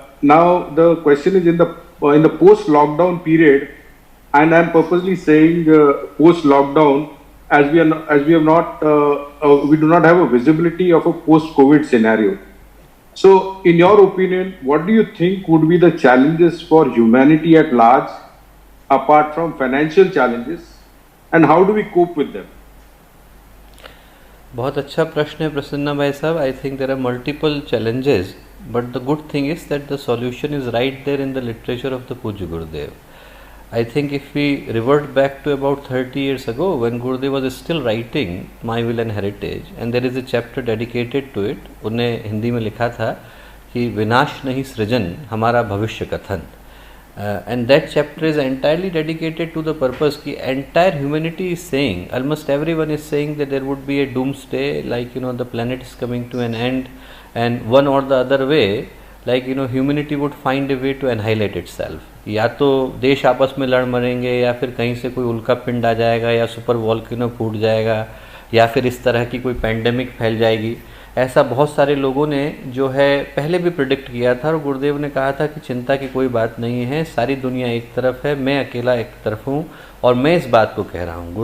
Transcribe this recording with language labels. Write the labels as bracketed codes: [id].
[en] Now the question is in the post-lockdown period, and I'm purposely saying post-lockdown as we have not we do not have a visibility of a post-COVID scenario. So, in your opinion, what do you think would be the challenges for humanity at large, apart from financial challenges? And how do we cope with them? [hi] बहुत अच्छा प्रश्न है प्रसन्ना भाई साहब। [en] I think there are multiple challenges, but the good thing is that the solution is right there in the literature of the पूज्य Gurudev. I think if we revert back to about 30 years ago when Gurudev was still writing My Will and Heritage, and there is a chapter dedicated to it, [hi] उन्हें हिंदी में लिखा था कि विनाश नहीं सृजन हमारा भविष्य कथन। [en] And that chapter is entirely dedicated to the purpose कि entire humanity is saying, almost everyone is saying that there would be a doomsday, like the planet is coming to an end, and one or the other way, like humanity would find a way to annihilate itself. [hi] या तो देश आपस में लड़ मरेंगे, या फिर कहीं से कोई उल्का पिंड आ जाएगा, या सुपर वॉल्केनो फूट जाएगा, या फिर इस तरह की कोई पैंडेमिक फैल जाएगी। ऐसा बहुत सारे लोगों ने जो है पहले भी प्रिडिक्ट किया था, और गुरुदेव ने कहा था कि चिंता की कोई बात नहीं है, सारी दुनिया एक तरफ है, मैं अकेला एक तरफ हूँ, और मैं इस बात को कह रहा हूँ।